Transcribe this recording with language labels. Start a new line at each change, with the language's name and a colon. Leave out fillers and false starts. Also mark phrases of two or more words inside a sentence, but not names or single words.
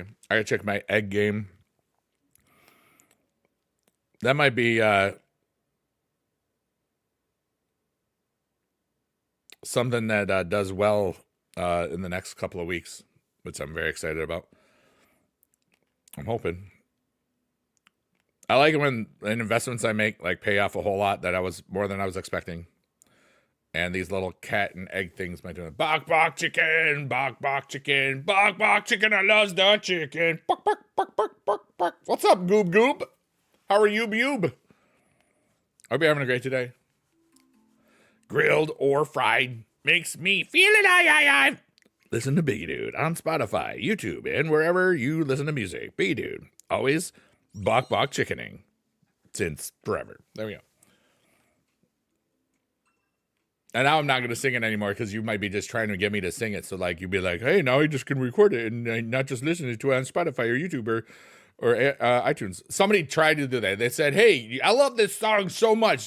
English: I gotta check my egg game. That might be something that does well in the next couple of weeks, which I'm very excited about. I'm hoping. I like it when investments I make like pay off a whole lot, that I was more than I was expecting. And these little cat and egg things might do it. Bok bok chicken, bok bok chicken, bok bok chicken. I love the chicken. Bok bok bok bok bok bok. What's up, Goob Goob? How are you, Bube? Hope you're having a great day. Grilled or fried makes me feel it. Listen to Biggie Dude on Spotify, YouTube, and wherever you listen to music. Biggie Dude, always bok bok chickening since forever. There we go. And now I'm not going to sing it anymore because you might be just trying to get me to sing it. So like you'd be like, hey, now you just can record it and not just listen to it on Spotify or YouTube or iTunes. Somebody tried to do that. They said, hey, I love this song so much.